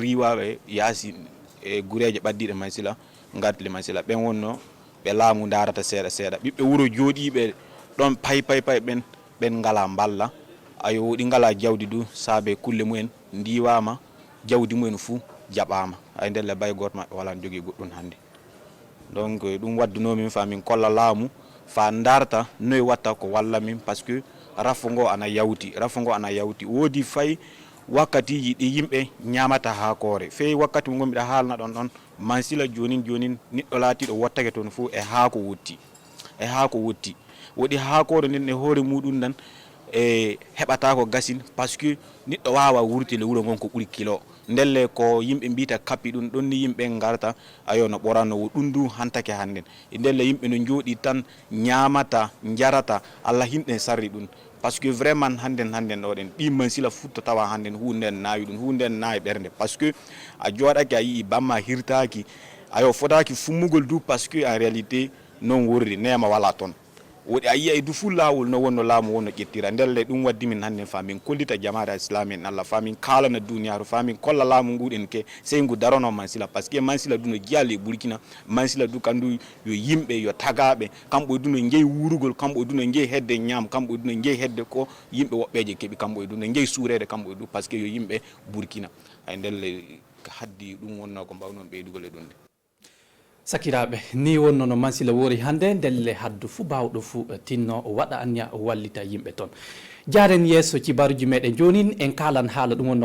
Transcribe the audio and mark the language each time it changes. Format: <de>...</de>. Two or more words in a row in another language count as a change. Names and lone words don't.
<ff>riwaɓe yasin e gureje ɓaddiɗe mansila garti le mansila ɓen wonno ɓe laamu darata seeɗa seeɗa ɓiɓɓe wuro jooɗiɓe ɗon pay ɓen ngala mballa ayo ɗi ngala jawdi du saabe kulle mumen ndiwama jawdi mumen fuu jaɓama ay ndelle bay goto maɓɓe wala jogui goɗɗum hande donc ɗum waddunomin fa min kolla laamu fa darta noy watta ko walla min par ce que rafo ngo ana yawti woodi fay wakkatiji ɗi yimɓe ñamata haakore fewi wakkati mo gombiɗa haalna ɗon mansila jonin neɗɗo laatiɗo wottake toon fuu e haako wotti woɗi haakore nden e hoore muɗum nan e heɓata ko gasin par ce que neɗɗo wawa wurtile wuro gon ko ɓuuri kilo ndelle ko yimɓe mbita kappi ɗum ɗon ni yimɓe garta ayo no ɓoranowo ɗum du hantake hannden e ndelle yimɓe no jooɗi tan ñamata jarata Allah hinɗen sarri ɗum</ff> <fr>par ce que vraiment</fr> <ff>hannden ɗo ɗen ɗi mansila futta tawa hannden hunde naawi ɗum hunde naawi ɓernde par ce que a jooɗake a yii bamma hirtaki ayo fotaki fummugol du</ff> <fr>par ce que en réalité</fr> <ff>non worri nema wala toon woɗi a yiya e du fuu laawol no wonno laamu wonno ƴettira ndelle ɗum waddi min hannde fa min kollita jamaare islami en Allah fa min kaalana duniyaru fa min kolla laamu nguɗen ke sey ngu darono mansila par ce que mansila du no jiyali e Burkina mansila du kandu yo yimɓe yo tagaɓe kamɓe du no jeeyi wurugol kamɓe du no jeeyi hedde ñaam kamɓe du no jeeyi hedde ko yimɓe woɓɓeje keeɓi kamɓe du no jeeyi suurede kamɓe du par ce que yo yimɓe Burkina hay ndelle haddi ɗum wonno ko mbawnon ɓeydugol e ɗum de sakiraɓe ni wonno no mansila wori hande ndelle haddu fuu bawɗo fuu tinno o waɗa anniya o wallita yimɓe toon jaren yesso cibaruji meɗen jonin en kalan haala ɗum wonno</ff>